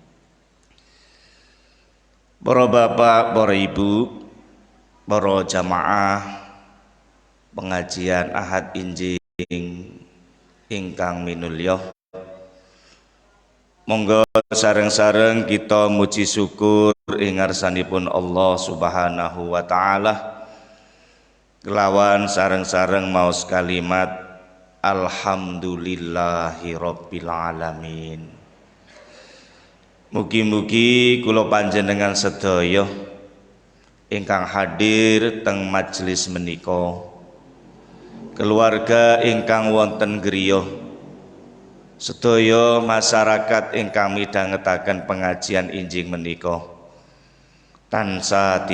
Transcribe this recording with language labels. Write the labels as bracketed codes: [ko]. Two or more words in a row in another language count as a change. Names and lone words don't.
[jv] Para bapak, para ibu, para jamaah pengajian Ahad Injing ingkang minulya, monggo sareng-sareng kita muji syukur ing ngarsanipun Allah [ar] سبحانه وتعالى [jv] kelawan sareng-sareng maos kalimat [ar] الحمد لله رب العالمين. [jv] Mugi-mugi kula panjenengan sedaya ingkang hadir teng majelis menika, keluarga ingkang wonten griya, sedaya masyarakat ingkang midhangetaken pengajian injing menika tansah